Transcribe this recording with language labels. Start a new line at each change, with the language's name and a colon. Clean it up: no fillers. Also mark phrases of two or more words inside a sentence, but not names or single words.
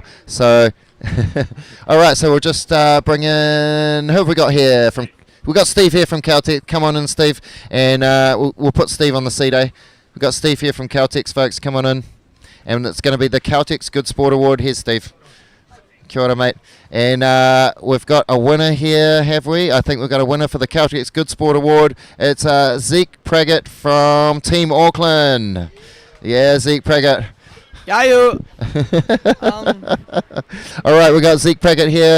English: So, all right, so we'll just bring in... Who have we got here from... We've got Steve here from Caltex. Come on in, Steve. And we'll put Steve on the seat, eh? We've got Steve here from Caltex, folks. Come on in. And it's going to be the Caltex Good Sport Award. Here's Steve.
Māori: Kia ora, mate.
English: And we've got a winner here, have we? I think we've got a winner for the Caltex Good Sport Award. It's Zeke Praggett from Team Auckland. Yeah, Zeke Praggett. Yayo. All right, we've got Zeke Praggett here.